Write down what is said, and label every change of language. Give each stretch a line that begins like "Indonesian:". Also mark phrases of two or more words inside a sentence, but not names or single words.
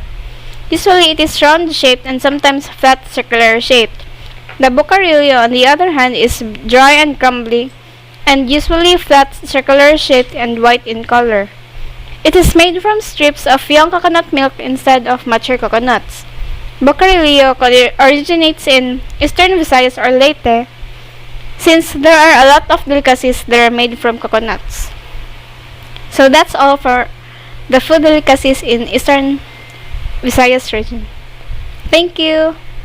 English: Usually it is round-shaped and sometimes flat circular shaped. The bocarillo, on the other hand, is dry and crumbly and usually flat circular shaped and white in color. It is made from strips of young coconut milk instead of mature coconuts. Bocarillo originates in Eastern Visayas or Leyte, since there are a lot of delicacies that are made from coconuts. So that's all for the food delicacies in Eastern Visayas region. Thank you!